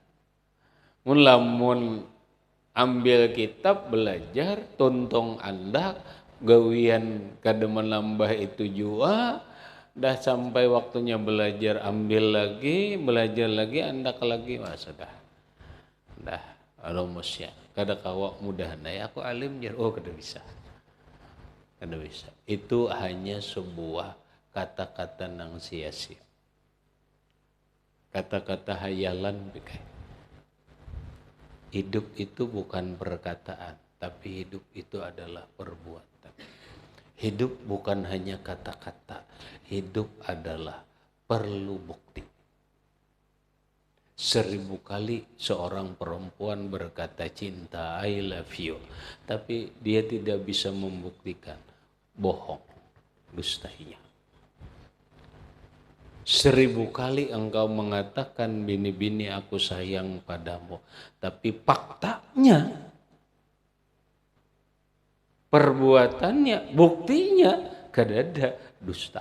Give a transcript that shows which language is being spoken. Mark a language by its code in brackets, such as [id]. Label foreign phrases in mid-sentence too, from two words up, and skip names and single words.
[bjn] Mulamun ambil kitab belajar, tuntung andak, gawian kada menambah itu jua, dah sampai waktunya belajar ambil lagi, belajar lagi, andak lagi, sudah. Dah rumusnya. Kada kawa mudah ya aku alim jar, oh kada bisa. [id] Kada bisa. Itu hanya sebuah kata-kata nang sia-sia. Kata-kata hayalan bikai. Hidup itu bukan perkataan, tapi hidup itu adalah perbuatan. Hidup bukan hanya kata-kata, hidup adalah perlu bukti. 1000 kali seorang perempuan berkata cinta, [en] I love you, [id] tapi dia tidak bisa membuktikan, bohong, dustanya. 1000 kali engkau mengatakan bini-bini aku sayang padamu, tapi faktanya, perbuatannya, buktinya kadada dusta.